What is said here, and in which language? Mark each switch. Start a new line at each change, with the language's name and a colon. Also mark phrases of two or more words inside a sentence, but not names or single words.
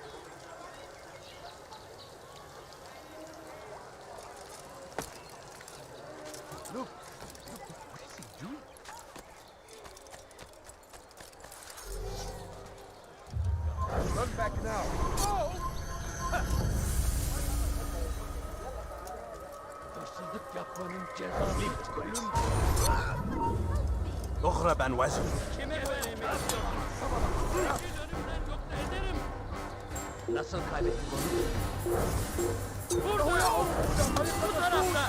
English: Look, what is he doing? Run back now.
Turkish: Hırsızlık yapmanın cezası.
Arabic: اغرب عن وجهي.
Turkish: Kime vereyim istiyorsun? Dönümden yoksa ederim. Nasıl kaybettik onu? Burada! Bu tarafta!